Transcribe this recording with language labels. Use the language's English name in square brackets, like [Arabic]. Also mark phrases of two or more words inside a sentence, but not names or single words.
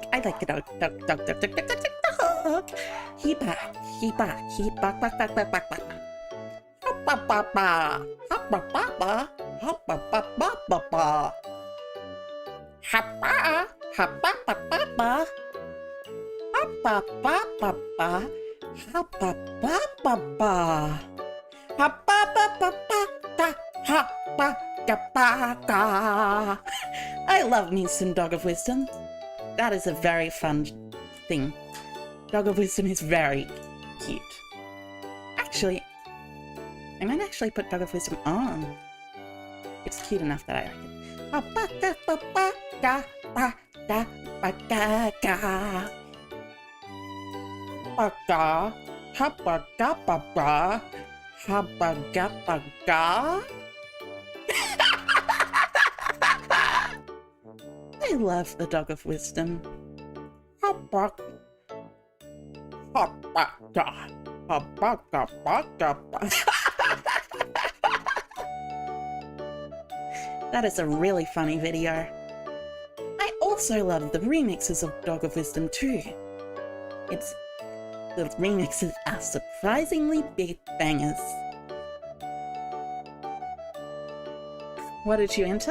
[English] I like the dog, dog, dog, dog, dog, dog, dog, dog. He back, he back, he back, back, back, back, back, back. Hop, ba, ba, ba, hop, ba, ba, ba, hop, ba, ba, ba, ba, ba. Hop, ba, hop, ba, ba, ba, ba. Hop, ba, ba, ba, ba. Hop, ba, ba, ba, ba. Hop, ba, ba, ba, ba, da. Ha, ba, ga, ba, ga. I love me some Dog of Wisdom. That is a very fun thing. Dog of Wisdom is very cute. Actually, I might actually put Dog of Wisdom on. It's cute enough that I like it. Ha, ba, ga, ba, ba, ga, ba, da, ba, ga, ga. Ba, ga. Ha, ba, ga, ba, ba. Ha, ba, ga, ba, ga. I love the Dog of Wisdom. Ha, ba, ha, ba, ga. Ha, ba, ga, ba, ga, ba. That is a really funny video. I also love the remixes of Dog of Wisdom too. The remixes are surprisingly big bangers. What did you enter?